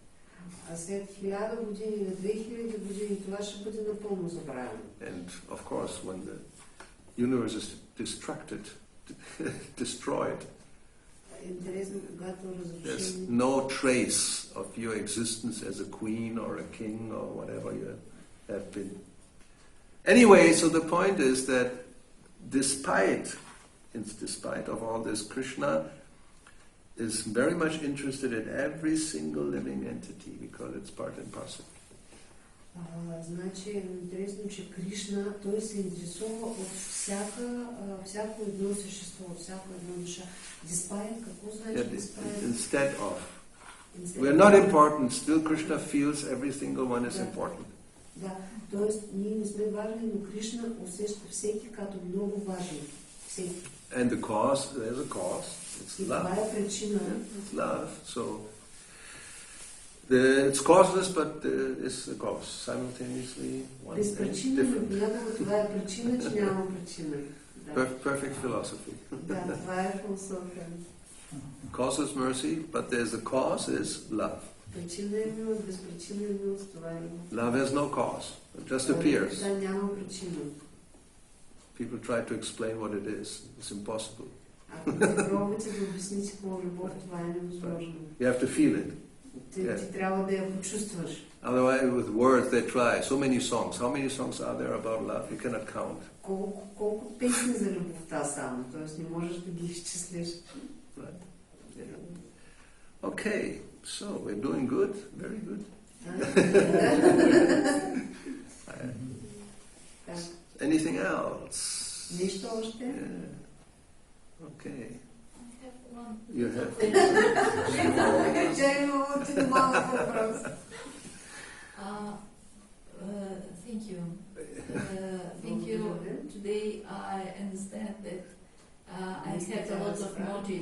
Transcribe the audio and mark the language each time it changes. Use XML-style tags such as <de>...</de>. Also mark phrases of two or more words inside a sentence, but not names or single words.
<en>And of course, when the universe is destroyed, there's no trace of your existence as a queen or a king or whatever you have been. Anyway, so the point is that despite of all this, Krishna is very much interested in every single living entity because it's part and parcel.</en> <bg>Значи, интересно, че Кришна, той се интересува от всяко едно същество, от всяко едно душа. Despite, какво значи despite?</bg> <en>Instead of. We are not important, still Krishna feels every single one is important.</en> <bg>Да, т.е. ние не сме важни, но Кришна усеща всеки като много важен. Всеки.</bg> <en>And the cause, there's a cause, it's love.</en> <bg>Това е причина.</bg> <en>It's love, so it's causeless, but it's a cause simultaneously.</en> <bg>Без причина, но това е причина, че няма причина.</bg> <en>Perfect philosophy.</en> <bg>Да, това е философия.</bg> <en>Causeless mercy, but there's a cause is love.</en> <bg>Причина е милост, без причина е милост, това е милост.</bg> <en>Love has no cause, it just appears.</en> <bg>Да, няма причина.</bg> <en>People try to explain what it is. It's impossible.</en> <bg>Ако пробвате да обясните какво е любов, това е невъзможно.</bg> <en>You have to feel it.</en> <bg>Ти трябва да я почувстваш.</bg> <en>Otherwise, with words they try. So many songs. How many songs are there about love? You cannot count.</en> <bg>Колко песни за любовта само, т.е. не можеш да ги изчислиш.</bg> <en>Yeah. Okay, so we're doing good, very good. Anything else?</en> <bg>Нещо още?</bg> <en>Yeah. Okay. I have one. You have. Thank you. Thank you. Today I understand that I have a lot of motive.</en>